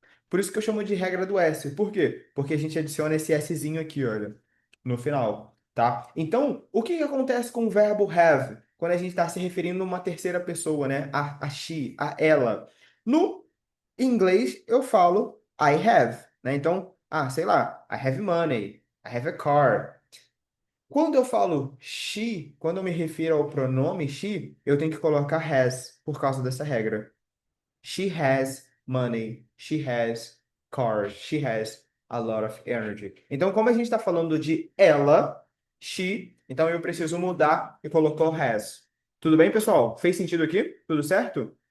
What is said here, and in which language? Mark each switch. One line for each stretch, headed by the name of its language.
Portuguese: Por isso que eu chamo de regra do S. Por quê? Porque a gente adiciona esse Szinho aqui, olha, no final, tá? Então, o que que acontece com o verbo have quando a gente está se referindo a uma terceira pessoa, né? A she, a ela. No inglês, eu falo
English: I have,
Portuguese: né? Então, sei lá,
English: I have money, I have a car.
Portuguese: Quando eu falo she, quando eu me refiro ao pronome she, eu tenho que colocar has por causa dessa regra.
English: She has money. She has cars. She has a lot of energy.
Portuguese: Então, como a gente está falando de ela, she, então eu preciso mudar e colocar o has. Tudo bem, pessoal? Fez sentido aqui? Tudo certo?